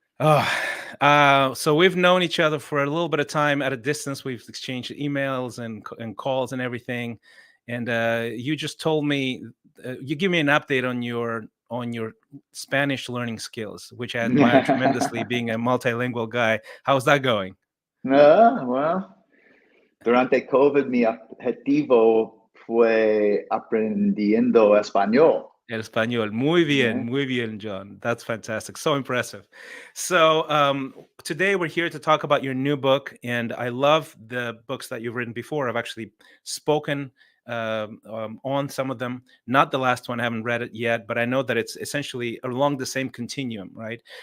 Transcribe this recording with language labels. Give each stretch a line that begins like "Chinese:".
English: Oh, so we've known each other for a little bit of time at a distance. We've exchanged emails and calls and everything. And you just told me, you give me an update on your Spanish learning skills, which I admire tremendously, being a multilingual guy. How's that going?
Spanish: Well, durante COVID mi objetivo fue aprendiendo español. El español.
English: Yeah.
Spanish: Muy bien,
English: John. That's fantastic. So impressive. So today we're here to talk about your new book, and I love the books that you've written before. I've actually spoken on some of them. Not the last one. I haven't read it yet, but I know that it's essentially along the same continuum, right?